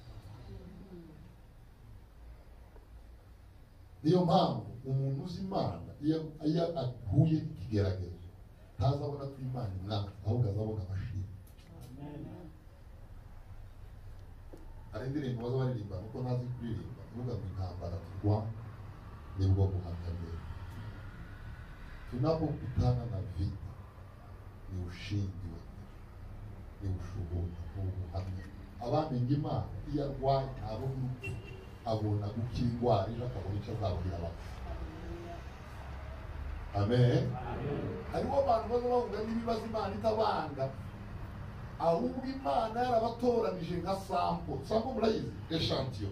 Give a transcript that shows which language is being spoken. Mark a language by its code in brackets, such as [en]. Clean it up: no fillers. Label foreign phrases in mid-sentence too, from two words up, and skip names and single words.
[rw] Niyo mpamvu umuntu uzi Imana iyo ahuye ikigeragezo ntazabona ko Imana imwanga, ahubwo azabona amashimwe. Hari indirimbo baza baririmba nuko ntazi kuririmba, uvuga ngo intambara turwana nibwo buhamya mbere. [sw] Tunapokutana na vita ni ushindi wa ni ushuhuda, [rw] ni ubuhamya. Abamenye Imana iyo arwaye ntabo n'urupfu abona gukira indwara ejo akabona icyo azabwira abantu. Amen. Hariho abantu baza bavuga n'ibibazo Imana itabanga, ahubwo Imana yarabatoranije nka sampo murayizi, echantillo.